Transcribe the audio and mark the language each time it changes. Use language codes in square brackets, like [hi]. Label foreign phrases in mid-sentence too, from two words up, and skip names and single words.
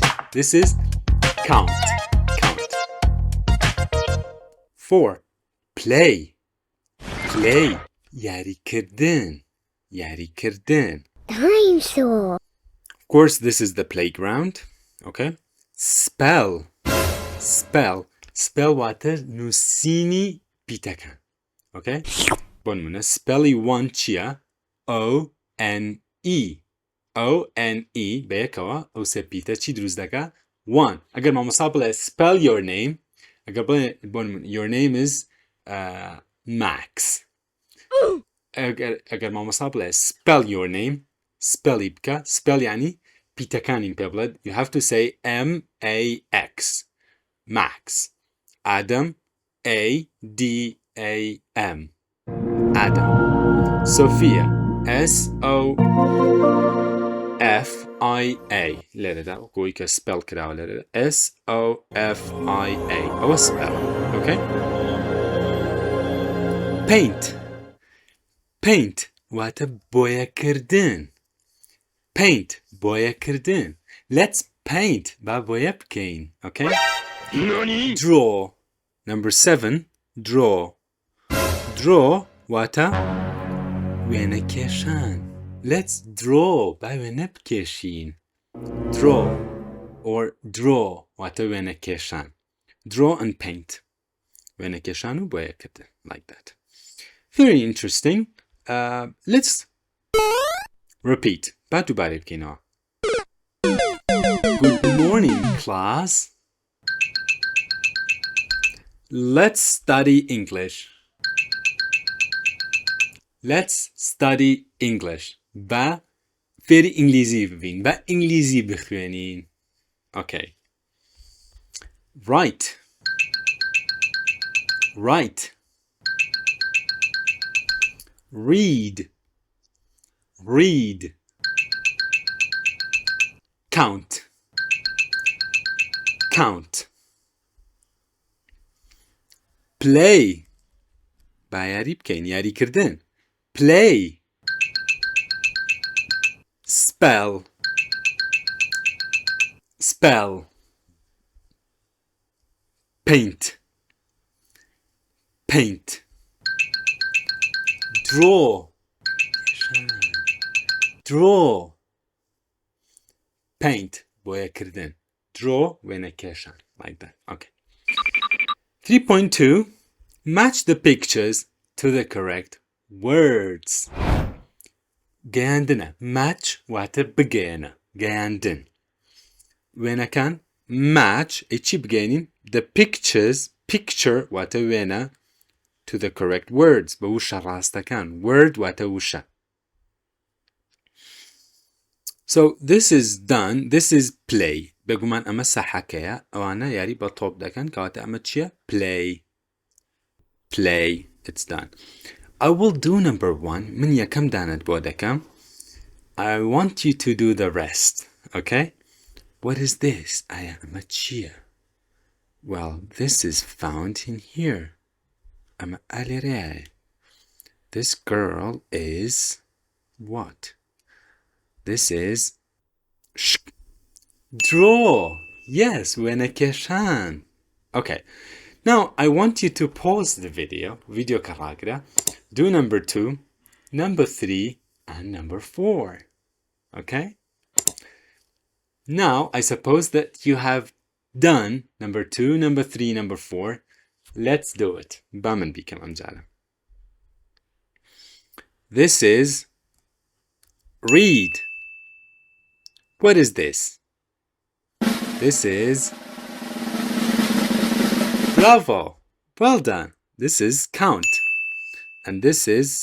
[en] This is count. Count. 4. Play. Play. [ckb] یاریکردن. یاریکردن. [en] Dinosaur. Of course, this is the playground. Okay? Spell. Spell. [ckb] Spell واتە نووسینی پیتەکان. Okay? بۆنمونە سپێلی وان چییە؟ [en] O-N-E O-N-E [ckb] بەیەکەوە ئەو سەپیتە چی دروست دەکا؟ وان. ئەگەر مامۆستا بڵێ [en] spell your name [ckb] ئەگەر بڵێ بۆنمون [en] your name is Max [ckb] ئەگەر مامۆستا بڵێ [en] spell your name [ckb] spelلی بکە [en] spell [ckb] یعنی پیتەکانین پێ بڵێت [en] you have to say M-A-X Max Adam A-D-A-M Adam Sophia S-O-F-I-A [ckb] لێرەدا گۆی کە [en] spell [ckb] کراوە لێرەدا [en] S-O-F-I-A ئەوە spell okay paint [ckb] واتە بۆیەکردن [en] paint بۆیەکردن let's paint [ckb] با بۆیە بکەین [en] okay draw number 7 [ckb] draw واتە وێنە کێشان [en] let's draw [ckb] با وێنە بکێشین draw واتە وێنە کێشان [en] draw and paint [ckb] وێنە کێشان و بۆیەکردن [en] like that very interesting let's repeat [ckb] با دووبارە بکەینەوە [en] good morning class let's study English [ckb] با فێری ئینگلیزی ببین با ئینگلیزی بخوێنین okay [en] write read count play [ckb] با یاری بکەین یاریکردن [en] play spell paint draw paint بۆیەکردن draw [ckb] وێنە کێشان [en] like that okay 3.2 match the pictures to the correct words گەیاندنە match [ckb] واتە بگەیەنە گەیاندن وێنەکان [en] match [ckb] چی بگەینین [en] the picture [ckb] واتە وێنە [en] to the correct words [ckb] بە وشە ڕاستەکان [en] word [ckb] واتە وشە [en] so this is done this is play [ckb] بێگومان ئەمە سەحەکەیە ئەوانە یاری بە تۆپ دەکەن کەواتە ئەمە چییە [en] play it's done I will do number 1 [ckb] من یەکەم دانت بۆ دەکەم [en] I want you to do the rest okay what is this [ckb] ئەمە چییە [en] well this is found in here [ckb] ئەمە ئالێرەیە [en] this girl is what this is draw yes [ckb] وێنە کێشان [en] okay now I want you to pause the video کەڕاگرە do number 2 number 3 and number 4 okay now I suppose that you have done number 2 number 3 number 4 let's do it [ckb] بامن بیکەم ئەمجارە [en] this is read what is this this is bravo well done this is count and this is